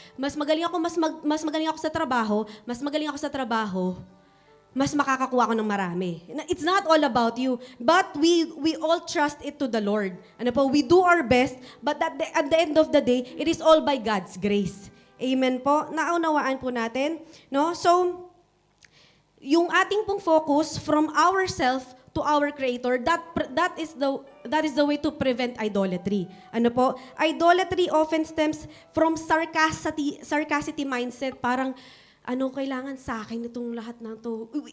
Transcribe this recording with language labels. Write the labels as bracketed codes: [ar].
[tl] Mas magaling ako sa trabaho, mas makakakuha ako ng marami. [en] It's not all about you, but we all trust it to the Lord. [tl] Ano po? [en] We do our best, but at the end of the day, it is all by God's grace. Amen po. [tl] Naunawaan po natin. [en] No? So, [tl] yung ating pong [en] focus from ourself to our Creator, that is the way to prevent idolatry. [tl] Ano po? [en] Idolatry often stems from sarcastic mindset. [tl] Parang, kailangan sa akin itong lahat ng to.